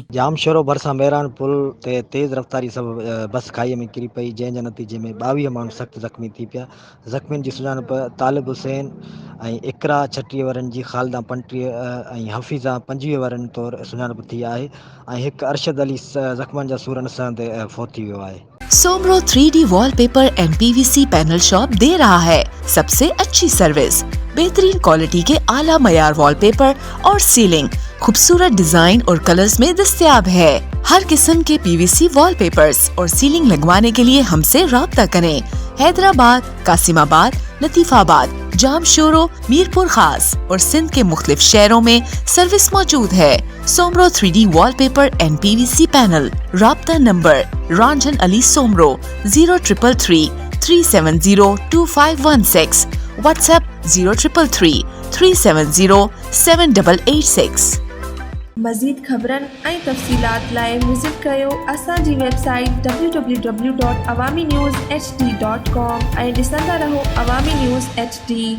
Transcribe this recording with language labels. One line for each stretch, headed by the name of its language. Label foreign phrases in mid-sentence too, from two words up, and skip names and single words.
Sindhi: ॼामशोरो भरिसां मेराण पुल ते तेज़ रफ़्तारी सबबि बस खाईअ में किरी पई, जंहिंजे नतीजे में 22 माण्हू सख़्त ज़ख़्मी थी पिया। ज़ख़्मियुनि जी सुञाणप तालिब हुसैन ऐं इकरा 36 वरनि जी, ख़ालिदा 35 ऐं हफ़ीज़ा 25 वरनि तौरु सुञाणप थी आहे ऐं हिकु अरशद अली ज़ख़्मनि जा सूरन सां फ़ौत थी वियो आहे।
Urdu: سومرو 3D وال پیپر اینڈ PVC پینل شاپ دے رہا ہے سب سے اچھی سروس، بہترین کوالٹی کے اعلیٰ معیار وال پیپر اور سیلنگ خوبصورت ڈیزائن اور کلرز میں دستیاب ہے. ہر قسم کے PVC وال پیپرز اور سیلنگ لگوانے کے لیے ہم سے رابطہ کریں. حیدرآباد، قاسم آباد، لطیف آباد، جامشورو، میرپور خاص اور سندھ کے مختلف شہروں میں سروس موجود ہے. سومرو 3D وال پیپر اینڈ PVC پینل. رابطہ نمبر رانجھن علی سومرو 0333 370 2516، واٹس ایپ 0333 370 7886.
Sindhi: मज़ीद ख़बरनि ऐं तफ़सीलात लाइ विज़िट कयो असांजी वेबसाइट www.awamiNewsHD.com ऐं ॾिसंदा रहो अवामी न्यूज़ HD।